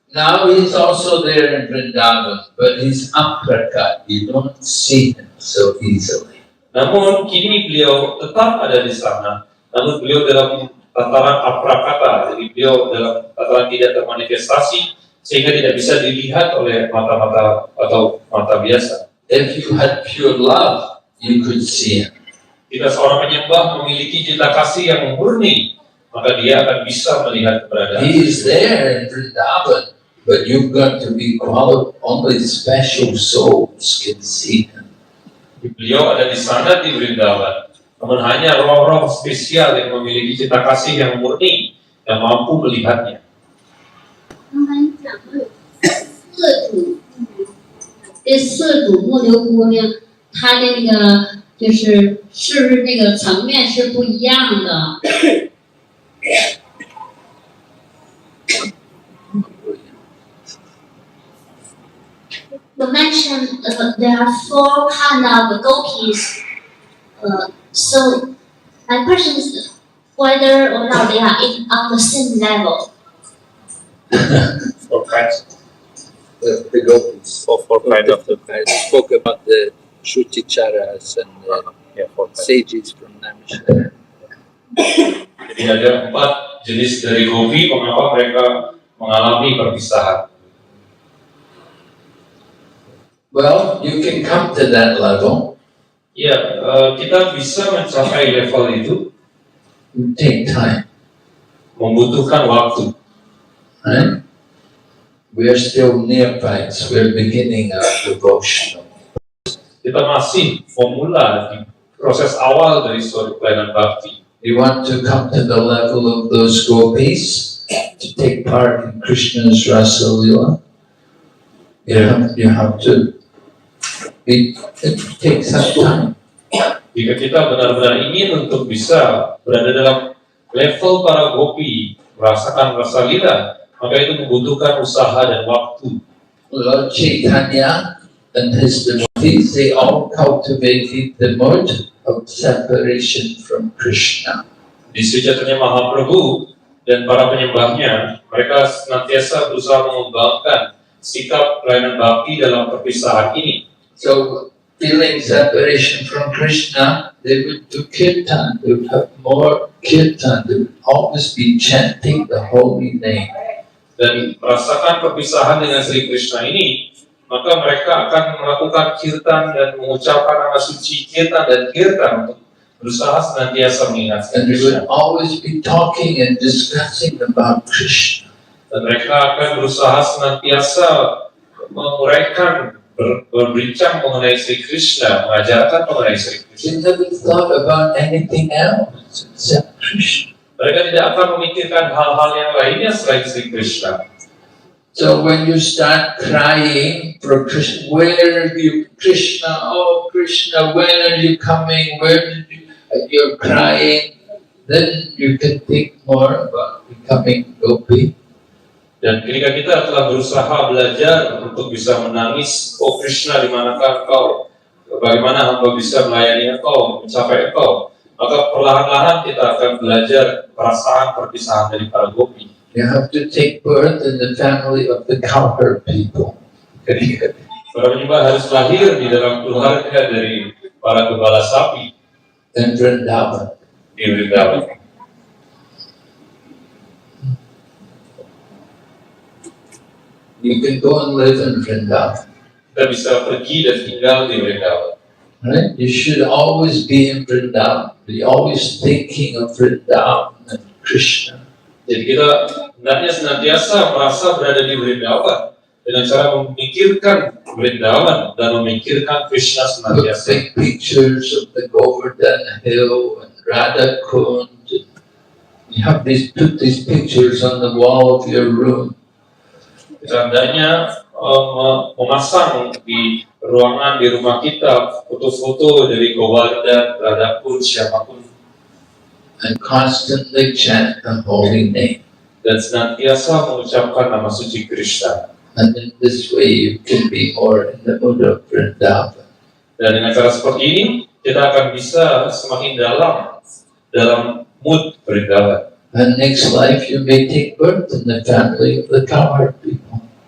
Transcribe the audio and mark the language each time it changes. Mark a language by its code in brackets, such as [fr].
[en] Now he's also there in Vrindavan, but he's aprakat. You don't see him so easily. [id] Namun kini beliau tetap ada di sana, namun beliau dalam tataran aprakata, jadi beliau dalam tataran tidak termanifestasi sehingga tidak bisa dilihat oleh mata-mata atau mata biasa. [en] If you had pure love, you could see him. [id] Jika seorang penyembah memiliki cinta kasih yang murni, maka dia akan bisa melihat keberadaan. [en] He is there in Vrindavan, but you've got to be qualified. Only special souls can see him. [id] Beliau ada di sana di Vrindavan, namun hanya roh-roh spesial yang memiliki cinta kasih yang murni yang mampu melihatnya. [zh] 刚才你讲到有四组，这四组木牛姑娘，她的那个就是是不是那个层面是不一样的？ [en] You mentioned there are four kind of gopis. So my question is whether or not they are on the same level. Four kinds. The gopis. Four kinds of the I spoke about the Shruticharas and the four kinds. sages from Naimisharanya. [id] Jadi ada 4 jenis dari gopi, mengapa mereka mengalami perpisahan. [en] Well, you can come to that level. [id] Ya, kita bisa mencapai level itu, [en] You take time, [id] membutuhkan waktu. [en] right? We are still neophytes. We're beginning our devotional. [id] Kita masih memula di proses awal dari suatu pelayanan bakti. [en] You want to come to the level of those gopis to take part in Krishna's Rasa Lila? You have to. It takes some time. [id] Jika kita benar-benar ingin untuk bisa berada dalam level para gopi, merasakan rasa lila, maka itu membutuhkan usaha dan waktu. [en] Lord Chaitanya and his devotees, they all cultivated the mode of separation from Krishna. [id] Di Sri Chaitanya Mahaprabhu dan para penyembahnya, mereka senantiasa berusaha mengembangkan sikap pelayanan bakti dalam perpisahan ini. [en] So, feeling separation from Krishna, they would do kirtan, they would have more kirtan, they would always be chanting the holy name. [id] Dan merasakan perpisahan dengan Sri Krishna ini, maka mereka akan melakukan kirtan dan mengucapkan nama suci kirtan dan kirtan untuk berusaha senantiasa mengingat Sri [en] And they [id] Krishna. [en] would always be talking and discussing about Krishna. [id] Dan mereka akan berusaha senantiasa menguraikan, berbincang mengenai Sri Krishna, mengajarkan mengenai Sri Krishna. [en] They never thought about anything else except Krishna. [id] Mereka tidak akan memikirkan hal-hal yang lainnya selain Sri Krishna. [en] So when you start crying for Krishna, where are you, Krishna? Oh Krishna, when are you coming? Where did you? And you're crying. Then you can think more about becoming gopi. [id] Dan ketika kita telah berusaha belajar untuk bisa menangis, oh Krishna, di manakah engkau? Bagaimana hamba bisa melayani engkau, mencapai engkau? Maka perlahan-lahan kita akan belajar perasaan perpisahan dari para gopi. [en] You have to take birth in the family of the cowherd people. [id] Jadi para penyembah harus lahir di dalam keluarga dari para gembala sapi [en] In Vrindavan. [id] di Vrindavan. [en] You can go and live in Vrindavan. [id] Kita bisa pergi dan tinggal di Vrindavan. [en] Right? You should always be in Vrindavan. Be always thinking of Vrindavan and Krishna. [id] Jadi kita hendaknya senantiasa merasa berada di Vrindavan dengan cara memikirkan Vrindavan dan memikirkan Krishna [en] Put [id] senantiasa. [en] big pictures of the Govardhan Hill and Radha Kund. You have put these pictures on the wall of your room. [id] Kita hendaknya memasang di ruangan di rumah kita foto-foto dari Govardhan, Radhakund, siapapun, [en] And constantly chant the holy name. [id] dan senantiasa mengucapkan nama suci Krishna. [en] And in this way you can be more in the mood of Vrindavan. [id] Dan dengan cara seperti ini kita akan bisa semakin dalam mood Vrindavan. [en] And next life you may take birth in the family of the cowherd people.